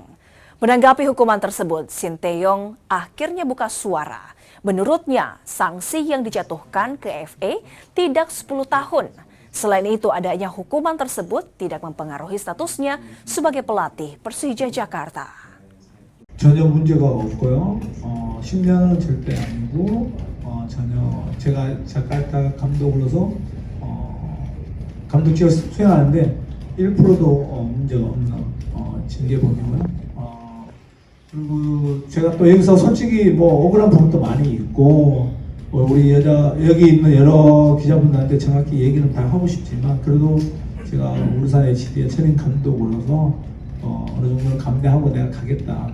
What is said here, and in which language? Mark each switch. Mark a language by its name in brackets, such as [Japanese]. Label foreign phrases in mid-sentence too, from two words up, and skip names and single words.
[Indonesian] Menanggapi hukuman tersebut, Sinteyong akhirnya buka suara. Menurutnya, sanksi yang dijatuhkan KFA tidak 10 tahun. Selain itu, adanya hukuman tersebut tidak mempengaruhi statusnya sebagai pelatih Persija Jakarta. [Korean] 전혀 문제가 없고요. 10년은 절대 아니고 전혀 제가 자카르타 감독으로서 감독직을 수행하는데 1%도 문제가 없는 징계범이고요. 그리고 제가 또 여기서 솔직히 뭐 억울한 부분도 많이 있고 우리 여기 있는 여러 기자분들한테 정확히 얘기는 다 하고 싶지만 그래도 제가 울산 HD의 천인 감독으로서 어느 정도는 감내하고 내가 가겠다.